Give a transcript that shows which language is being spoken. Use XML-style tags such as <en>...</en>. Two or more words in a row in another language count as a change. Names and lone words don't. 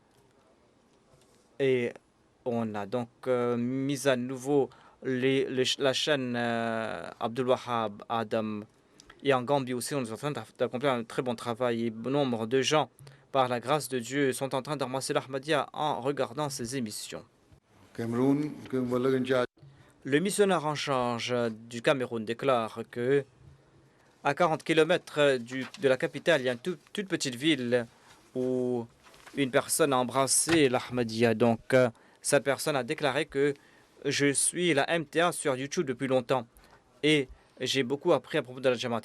<fr>Et on a donc mis à nouveau la chaîne Abdul Wahab Adam. Et en Gambie aussi, on est en train d'accomplir un très bon travail. Et bon nombre de gens, par la grâce de Dieu, sont en train de ramasser l'Ahmadiyya en regardant ces émissions.</fr> <hi>कैमरून के मुल्क इंचार्ज</hi> <fr>Le missionnaire en charge du Cameroun déclare que à 40 km de la capitale, il y a une toute petite ville où une personne a embrassé l'Ahmadiyya. Donc, cette personne a déclaré que je suis la MTA sur YouTube depuis longtemps et j'ai beaucoup appris à propos de la Jamaat.</fr>